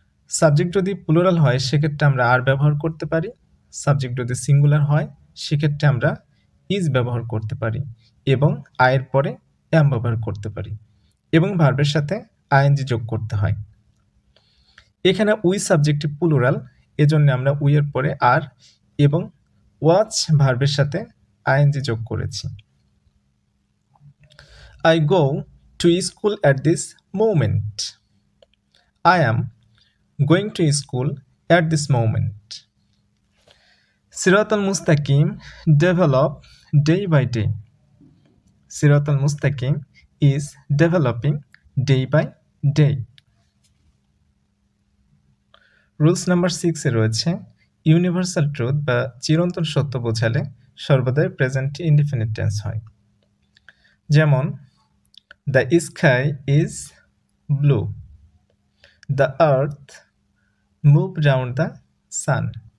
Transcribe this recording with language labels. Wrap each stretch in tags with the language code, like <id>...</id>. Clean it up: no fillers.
<bn>Subject যদি plural হয় সেক্ষেত্রে আমরা আর ব্যবহার করতে পারি, সাবজেক্ট যদি সিঙ্গুলার হয় সেক্ষেত্রে আমরা ইজ ব্যবহার করতে পারি, এবং আয়ের পরে এম ব্যবহার করতে পারি, এবং ভার্বের সাথে আইএনজি যোগ করতে হয়। এখানে উই সাবজেক্টটি প্লুরাল, এজন্য আমরা উই এর পরে আর এবং ওয়াচ ভার্বের সাথে আইএনজি যোগ করেছি।</bn> <en>I go to school at this moment. I am going to school at this moment. Sirat al-Mustaqim develop day by day. Sirat al-Mustaqim is developing day by day.</en> <bn>Rules number 6 এ রয়েছে universal truth বা চিরন্তন সত্য বোঝালে সর্বদাই present indefinite tense হয়।</bn> <en>যেমন the sky is blue. The earth move round the sun.</en>